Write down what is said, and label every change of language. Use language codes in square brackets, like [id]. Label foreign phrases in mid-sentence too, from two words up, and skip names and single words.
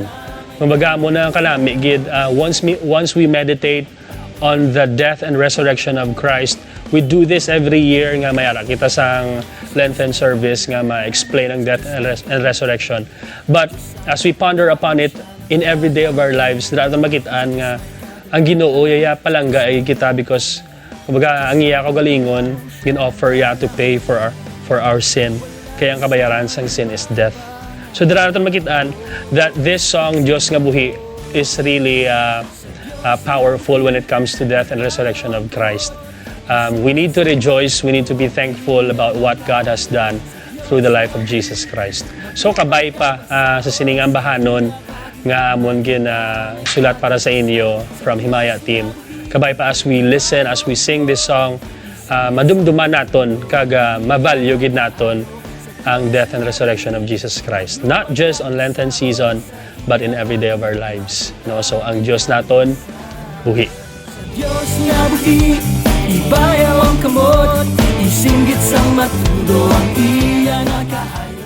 [hil] Kumbaga mo na ang kalami gid [en] once we meditate on the death and resurrection of Christ. We do this every year [hil] nga mayara kita sang [en] Lenten service [hil] nga ma-explain ang [en] death and resurrection. But as we ponder upon it in every day of our lives, [hil] dito makitaan nga ang Ginoo yaya palangga ay kita because kumbaga ang iya kaugalingon gin-offer ya [en] to pay for our sin. [hil] Kaya ang kabayaran sang [en] sin is death. [hil] So dito makitaan [en] that this song Diyos Nga Buhi is really powerful when it comes to death and resurrection of Christ. We need to rejoice, we need to be thankful about what God has done through the life of Jesus Christ. [hil] So kabay pa sa siningang bahanon nga amon sulat para sa inyo from Himaya team. Kabay pa [en] as we listen, as we sing this song, [hil] madumduman naton kag mavalue gid naton ang [en] death and resurrection of Jesus Christ. Not just on Lenten season, but in every day of our lives. [hil] No, so ang Diyos naton buhi. Diyos nga buhi, ibayaw ang kamot, isinggit sang matudo ang iya nakahay.